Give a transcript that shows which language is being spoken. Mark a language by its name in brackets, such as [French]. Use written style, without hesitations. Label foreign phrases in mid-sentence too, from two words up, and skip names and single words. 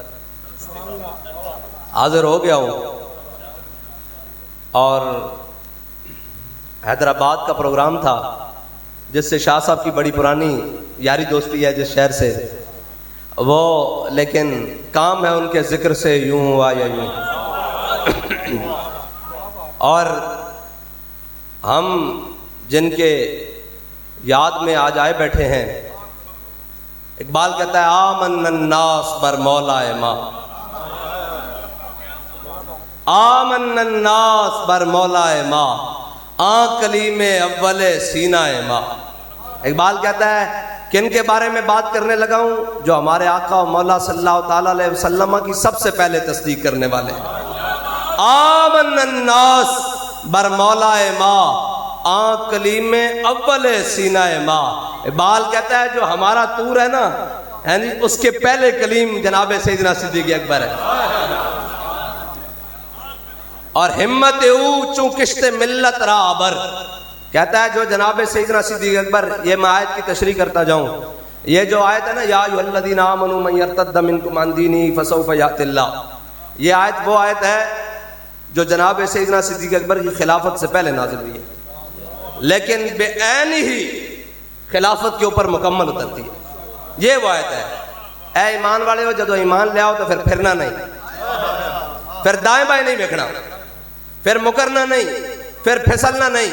[Urdu] حاضر ہو گیا ہوں، اور حیدرآباد کا پروگرام تھا جس سے شاہ صاحب کی بڑی پرانی یاری دوستی ہے جس شہر سے، وہ لیکن کام ہے ان کے ذکر سے یوں ہوا یا یوں، اور ہم جن کے یاد میں آج آئے بیٹھے ہیں، اقبال کہتا ہے [Persian] آمن الناس بر مولا ما، آمن الناس بر مولا ما، آن کلیم اول سینہ ما۔ [Urdu] اقبال کہتا ہے کن کے بارے میں بات کرنے لگا ہوں؟ جو ہمارے آقا و مولا صلی اللہ تعالیٰ علیہ وسلم کی سب سے پہلے تصدیق کرنے والے ہیں۔ [Persian] آمن الناس بر مولا ما، آن کلیم اول سینہ ما۔ [Urdu] اقبال کہتا ہے جو ہمارا طور ہے نا، یعنی اس کے پہلے کلیم جناب سیدنا صدیق اکبر ہے، اور [Persian] ہمت او چوں کشت ملت را ابر۔ [Urdu] کہتا ہے جو جناب سیدنا صدیق اکبر، یہ میں آیت کی تشریح کرتا جاؤں، یہ جو آیت ہے نا [Arabic] یا ایھا الذین آمنوا من یرتد منکم عن دینہ فسوف یأتی اللہ، [Urdu] یہ آیت وہ آیت ہے جو جناب سیدنا صدیق اکبر کی خلافت سے پہلے نازل ہوئی ہے، لیکن بے عین ہی خلافت کے اوپر مکمل اترتی ہے۔ یہ وہ آیت ہے، اے ایمان والے ہو جدو ایمان لے آؤ تو پھر پھرنا نہیں، پھر دائیں بائیں نہیں دیکھنا، پھر مکرنا نہیں، پھر پھسلنا نہیں۔